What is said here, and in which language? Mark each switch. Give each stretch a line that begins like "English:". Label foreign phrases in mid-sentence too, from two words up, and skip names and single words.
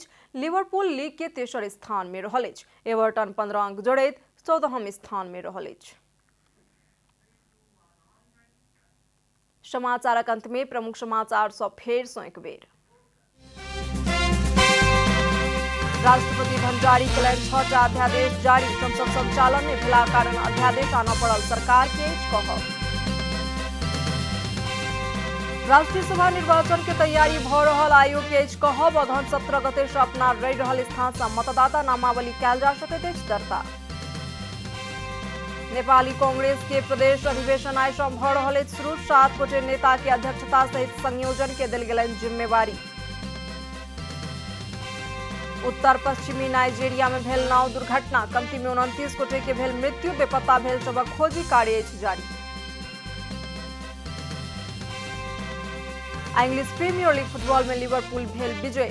Maithili: लिवरपूल लीग के तेसर स्थान में रहल अछि। एवर्टन 15 अंक जोड़ैत 14वें स्थान में रहल अछि। समाचारक अंत में प्रमुख समाचार सब फेर सँ एक बेर। राष्ट्रपति भंडारी केलनि 6टा अध्यादेश जारी। संसद संचालन में भेला कारण अध्यादेश आना पड़ल सरकार के कहब। राष्ट्रीय सभा निर्वाचन के तैयारी भ रहल आयोग के कहब। अगहन 17 गते से अपना रहि रहल स्थान से मतदाता नामावली कैल जा सकैत अछि दर्ता। नेपाली कांग्रेस के प्रदेश अधिवेशन आइ सँ भ रहल अछि शुरू। 7 गोटे नेता के अध्यक्षता सहित संयोजन के देल गेलनि जिम्मेवारी। उत्तर पश्चिमी नाइजीरिया में भेल नाव दुर्घटना। कमती में 29 गोटे के भेल मृत्यु। बेपत्ता भेल सबक खोजी कार्य अछि जारी। इंग्लिश प्रीमियर लीग फुटबॉल में लिवरपूल भेल विजय।